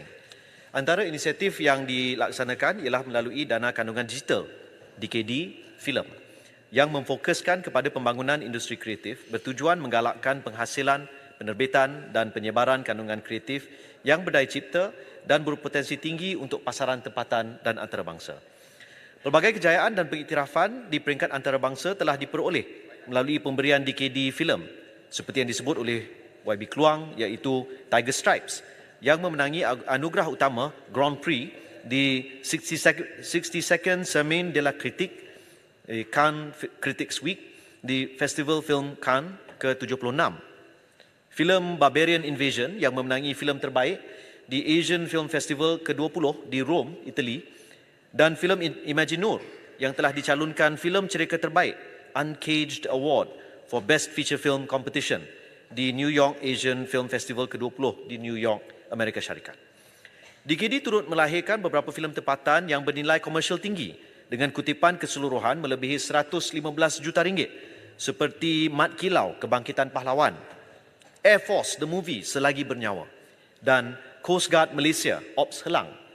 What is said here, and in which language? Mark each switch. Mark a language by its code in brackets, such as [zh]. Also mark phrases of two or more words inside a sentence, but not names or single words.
[ms] Antara inisiatif yang dilaksanakan ialah melalui dana kandungan digital DKD Filem yang memfokuskan kepada pembangunan industri kreatif bertujuan menggalakkan penghasilan, penerbitan dan penyebaran kandungan kreatif yang berdaya cipta dan berpotensi tinggi untuk pasaran tempatan dan antarabangsa. Pelbagai kejayaan dan pengiktirafan di peringkat antarabangsa telah diperoleh melalui pemberian DKD Filem seperti yang disebut oleh YB Keluang iaitu Tiger Stripes yang memenangi anugerah utama Grand Prix di 62nd Semaine de la Critique Cannes Critics Week di Festival Film Cannes ke-76. Filem Barbarian Invasion yang memenangi filem terbaik di Asian Film Festival ke-20 di Rome, Itali, dan filem Imaginur yang telah dicalonkan filem cerita terbaik Uncaged Award for Best Feature Film Competition di New York Asian Film Festival ke-20 di New York, Amerika Syarikat. DKD turut melahirkan beberapa filem tempatan yang bernilai komersial tinggi dengan kutipan keseluruhan melebihi 115 juta ringgit seperti Mat Kilau, Kebangkitan Pahlawan, Air Force, The Movie, Selagi Bernyawa, dan Coast Guard Malaysia, Ops Helang.